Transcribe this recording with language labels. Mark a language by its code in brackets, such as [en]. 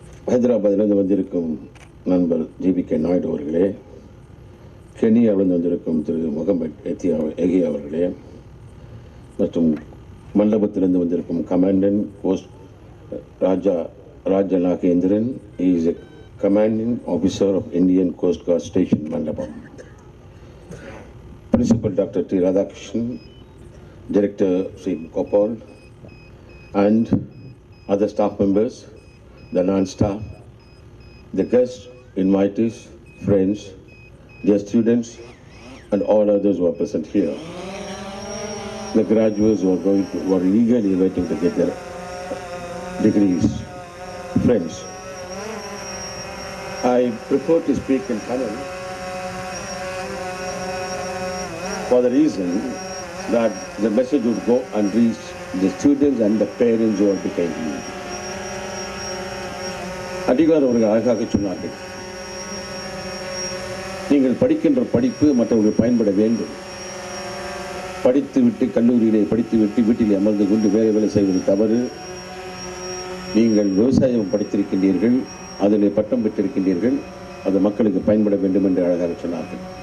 [ta] ஹைதராபாத்திலிருந்து வந்திருக்கும் நண்பர் ஜிபிகே நாயுடு அவர்களே, கெனியாவிலிருந்து வந்திருக்கும் திரு முகமது எகி அவர்களே, மற்றும் மண்டபத்திலிருந்து வந்திருக்கும் commandant post Raja Nagendran, [en] is a commanding officer of Indian coast guard station Mandapam, [ta] Principal Dr. [en] T. Radhakrishnan, Director Sri Gopal, and other staff members, the non-staff, the guests, invitees, friends, their students, and all others who are present here. The graduates who are eagerly waiting to get their degrees. Friends, I prefer to speak in Kannada for the reason that the message would go and reach the students and the parents who are behind me. [ta] அடிகளார் அவர்கள் அழகாக சொன்னார்கள், நீங்கள் படிக்கின்ற படிப்பு மற்றவர்கள் பயன்பட வேண்டும். படித்துவிட்டு கல்லூரியிலே படித்துவிட்டு வீட்டிலே அமர்ந்து கொண்டு வேலை செய்வது தவறு. நீங்கள் விவசாயம் படித்திருக்கின்றீர்கள், அதில் பட்டம் பெற்றிருக்கின்றீர்கள், அது மக்களுக்கு பயன்பட வேண்டும் என்று அழகாக சொன்னார்கள்.